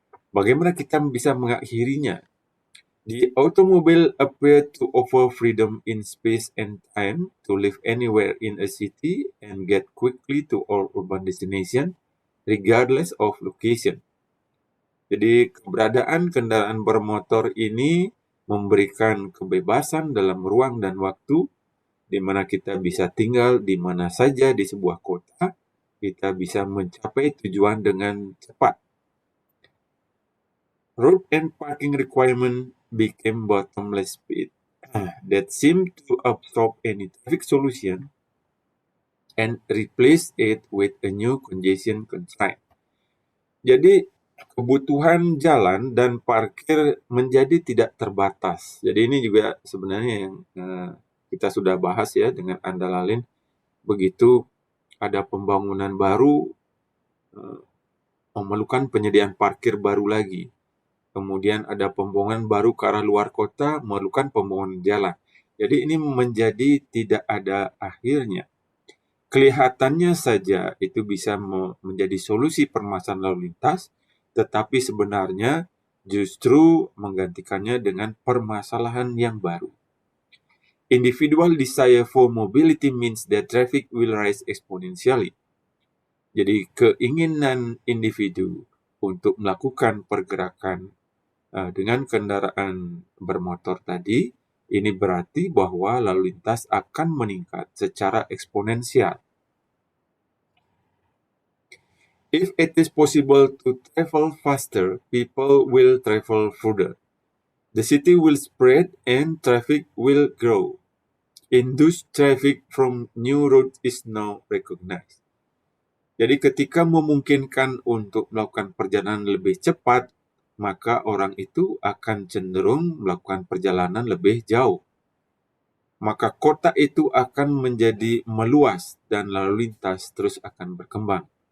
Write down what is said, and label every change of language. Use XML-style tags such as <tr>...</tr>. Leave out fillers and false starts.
<id>Bagaimana kita bisa mengakhirinya?</id> <en>The automobile appeared to offer freedom in space and time to live anywhere in a city and get quickly to all urban destination, regardless of location.</en> <id>Jadi keberadaan kendaraan bermotor ini memberikan kebebasan dalam ruang dan waktu, di mana kita bisa tinggal di mana saja di sebuah kota, kita bisa mencapai tujuan dengan cepat.</id> <en>Road and parking requirement became bottomless pit that seemed to absorb any traffic solution and replace it with a new congestion constraint.</en> <id>Jadi kebutuhan jalan dan parkir menjadi tidak terbatas. Jadi ini juga sebenarnya yang kita sudah bahas ya dengan Anda Lalin. Begitu ada pembangunan baru, memerlukan penyediaan parkir baru lagi. Kemudian ada pembangunan baru ke arah luar kota, memerlukan pembangunan jalan. Jadi ini menjadi tidak ada akhirnya. Kelihatannya saja itu bisa menjadi solusi permasalahan lalu lintas, tetapi sebenarnya justru menggantikannya dengan permasalahan yang baru.</id> <en>Individual desire for mobility means that traffic will rise exponentially.</en> <id>Jadi keinginan individu untuk melakukan pergerakan dengan kendaraan bermotor tadi, ini berarti bahwa lalu lintas akan meningkat secara eksponensial.</id> <en>If it is possible to travel faster, people will travel further. The city will spread and traffic will grow. Induced traffic from new routes is now recognized.</en> <id>Jadi ketika memungkinkan untuk melakukan perjalanan lebih cepat, maka orang itu akan cenderung melakukan perjalanan lebih jauh. Maka kota itu akan menjadi meluas dan lalu lintas terus akan berkembang.</id>